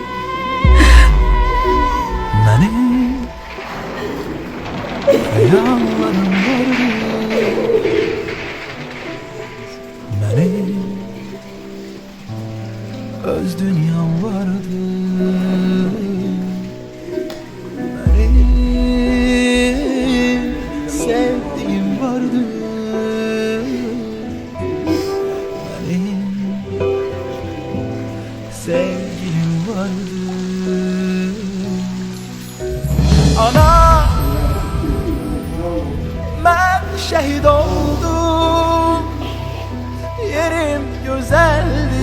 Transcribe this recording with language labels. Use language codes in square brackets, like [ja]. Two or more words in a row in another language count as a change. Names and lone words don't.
[az] Mənim xəyallarım vardı, mənim öz dünyam vardı, mənim sevdiğim vardı, [tr] benim sevgilim vardı. Ana, ben şehit oldum, yerim güzeldi.